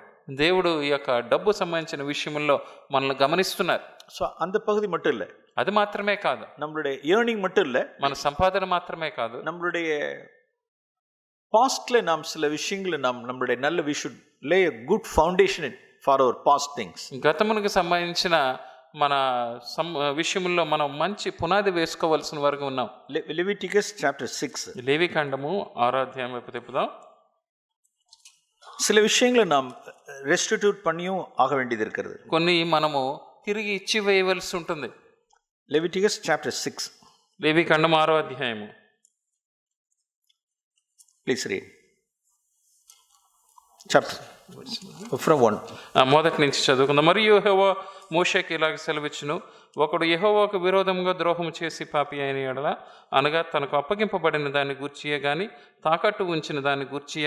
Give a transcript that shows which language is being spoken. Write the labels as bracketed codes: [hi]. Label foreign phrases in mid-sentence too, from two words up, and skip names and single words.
[te] దేవుడు ఈ యొక్క డబ్బు సంబంధించిన విషయంలో మనల్ని గమనిస్తున్నారు. [ta] సో அந்த பகுதி மட்டும் இல்லை, [te] అది మాత్రమే కాదు, [ta] நம்மளுடைய ஏர்னிங் மட்டும் இல்லை, [te] మన సంపాదన మాత్రమే కాదు, [ta] நம்மளுடைய பாஸ்ட்ல நாம் சில விஷயங்களை நம்மளுடைய நல்ல [en] we should lay a good foundation for our past things. [te] గతమునకు సంబంధించిన మన విషయంలో మనం మంచి పునాది వేసుకోవాల్సిన వరకు ఉన్నాం. [en] Leviticus chapter 6, [te] లేవికాండము 6వ అధ్యాయం వైపు తిప్పుదాం. [ta] சில விஷயங்களை நாம் ரெஸ்டிட்யூட் பண்ணியும் ஆக வேண்டியது இருக்கிறது. [te] కొన్ని మనము తిరిగి ఇచ్చి వేయవలసి ఉంటుంది. [en] Leviticus chapter 6, [te] లేవికాండం 6వ అధ్యాయము. [en] please read chapter from 1. [te] మొదటి నుంచి చదువుకుందాం. మరియు యెహోవా మోషేకి ఇలాగ సెలవిచ్చును, ఒకడు యెహోవాకు విరోధంగా ద్రోహం చేసి పాపి అయిన ఎడల, అనగా తనకు అప్పగింపబడిన దాన్ని గూర్చియే గాని, తాకట్టు ఉంచిన దాన్ని గూర్చియే